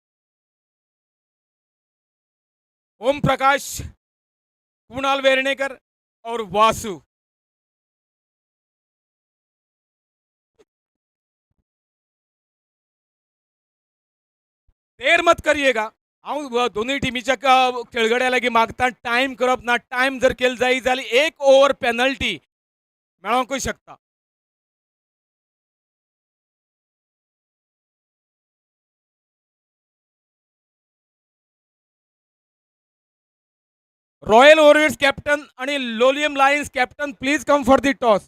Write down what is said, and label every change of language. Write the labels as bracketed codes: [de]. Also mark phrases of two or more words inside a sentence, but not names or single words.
[hi] ओम प्रकाश, कुणाल वेर्णेकर और वासु। देर मत करिएगा, [kok] हांव दोन्ही टिमीच्या खेळगड्यालागी मागता टाइम करप ना। टाइम जर केलं जाई जाली 1 [en] over penalty [kok] मेळोंकूय शकता। [en] Royal Warriors captain आणि Loliem Lions captain please come for the toss।